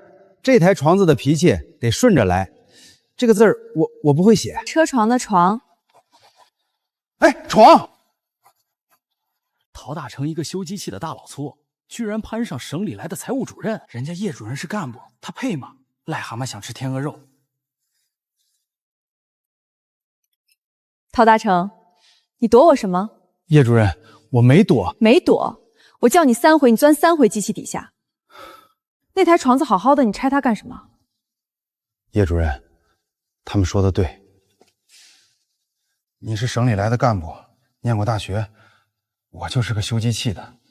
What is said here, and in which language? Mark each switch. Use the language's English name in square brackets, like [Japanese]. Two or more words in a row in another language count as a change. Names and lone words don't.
[Chinese] 這台床子的脾氣得順着來。這個字兒我不會寫。車床的床。哎，床！陶大成一個修機器的大老粗，居然攀上省裡來的財務主任，人家葉主任是幹部，他配嗎？癩蛤蟆想吃天鵝肉。陶大成，你躲我什麼？葉主任，我沒躲。沒躲，我叫你3回，你鑽3回機器底下。那台床子好好的，你拆它幹什麼？葉主任，他們說的對，你是省裡來的幹部，念過大學，我就是個修機器的。